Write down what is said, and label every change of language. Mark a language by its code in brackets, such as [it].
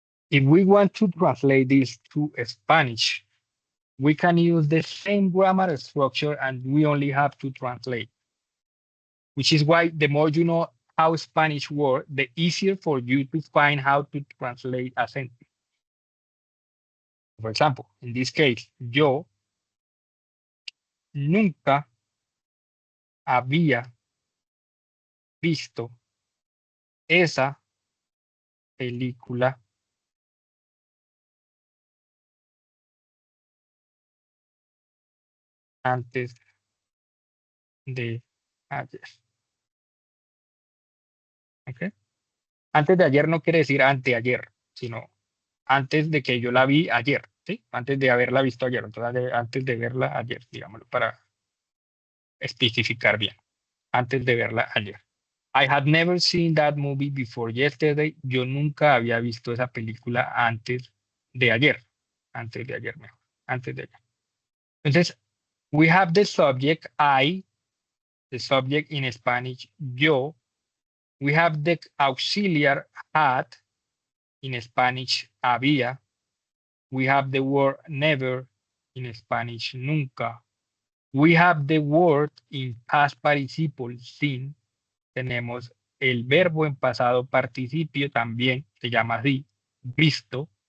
[en] If we want to translate this to Spanish, we can use the same grammar structure and we only have to translate, which is why the more you know how Spanish works, the easier for you to find how to translate a sentence. For example, in this case, [es] yo nunca había visto esa película antes de ayer. ¿Ok? Antes de ayer no quiere decir anteayer, sino antes de que yo la vi ayer, ¿sí? Antes de haberla visto ayer, entonces antes de verla ayer, digámoslo, para especificar bien, antes de verla ayer. [en] I had never seen that movie before yesterday. [es] Yo nunca había visto esa película antes de ayer. Antes de ayer, mejor. Antes de ayer. [en] Entonces, we have the subject I, the subject in Spanish, yo. We have the auxiliar had, in Spanish, había. We have the word never, in Spanish, nunca. We have the word in past participle, sin. [es] Tenemos el verbo en pasado participio, también se llama así, visto.